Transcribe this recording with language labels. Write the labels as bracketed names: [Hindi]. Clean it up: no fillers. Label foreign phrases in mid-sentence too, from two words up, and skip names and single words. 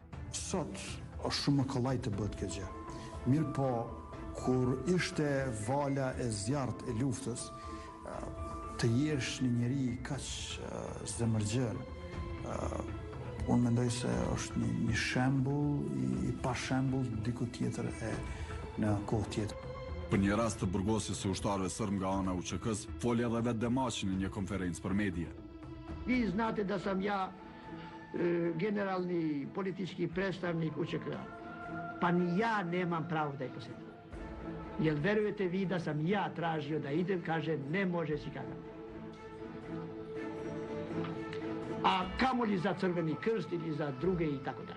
[Albanian] Sot është shumë më kollaj të bëhet kjo gjë. Mirë po, kur ishte vala e zjarrt e luftës, të jesh një njeri kaq zemërgjër, unë mendoj se është një shembull i pa shembull diku tjetër në kohë tjetër. Për një rast të burgosjes së ushtarëve sërb nga ana e UÇK-s, foli edhe vetë Demaçi në një konferencë për media. [Serbian] Vi znate da sam ja generalni politički predstavnik UČK-a. Pa ni ja nemam pravo da je posjetim. Jer verujete vi da sam ja tražio da idem, kaže ne može si kada. A kamoli za Crveni krst ili za druge i tako dalje.